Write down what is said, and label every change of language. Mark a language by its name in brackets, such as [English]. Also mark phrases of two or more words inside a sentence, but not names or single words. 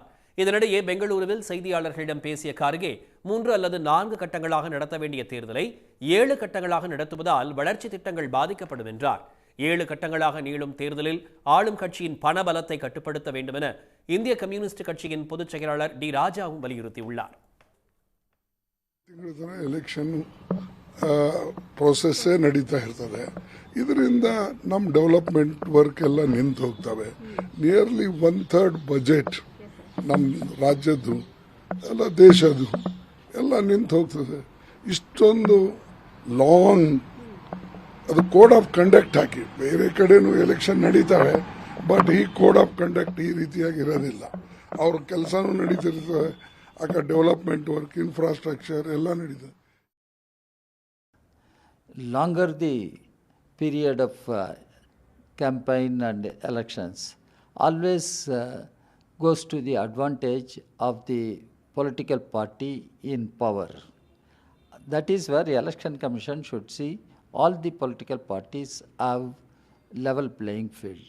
[Tamil] இதனிடையே பெங்களூருவில் செய்தியாளர்களிடம் பேசிய கார்கே, 3 அல்லது 4 கட்டங்களாக நடத்த வேண்டிய தேர்தலை 7 கட்டங்களாக நடத்துவதால் வளர்ச்சி திட்டங்கள் பாதிக்கப்படும் என்றார். 7 கட்டங்களாக நீளும் தேர்தலில் ஆளும் கட்சியின் பண பலத்தை கட்டுப்படுத்த வேண்டுமென இந்திய கம்யூனிஸ்ட் கட்சியின் பொதுச் செயலாளர் டி ராஜாவும் வலியுறுத்தியுள்ளார். [English] election process [Kannada] ನಡೀತಾ ಇರ್ತದೆ. ಇದರಿಂದ ನಮ್ಮ [English] development work [Kannada] ಎಲ್ಲ ನಿಂತು ಹೋಗ್ತವೆ. [English] nearly 1/3 budget [Kannada] ನಮ್ಮ ರಾಜ್ಯದ್ದು ಎಲ್ಲ ದೇಶದ್ದು ಎಲ್ಲ ನಿಂತು ಹೋಗ್ತದೆ. ಇಷ್ಟೊಂದು ಲಾಂಗ್ ಅದು [English] code of conduct [Kannada] ಹಾಕಿ, ಬೇರೆ ಕಡೆನೂ ಎಲೆಕ್ಷನ್ ನಡೀತಾವೆ, ಬಟ್ ಈ [English] code of conduct [Kannada] ಈ ರೀತಿಯಾಗಿ ಇರೋದಿಲ್ಲ. ಅವ್ರ ಕೆಲಸನೂ ನಡೀತಿರ್ತದೆ, ಆಗ [English] development work, infrastructure [Kannada] ಎಲ್ಲ ನಡೀತದೆ. [English] Longer the period of campaign and elections always goes to the advantage of the political party in power. That is where the Election Commission should see all the political parties have level playing field.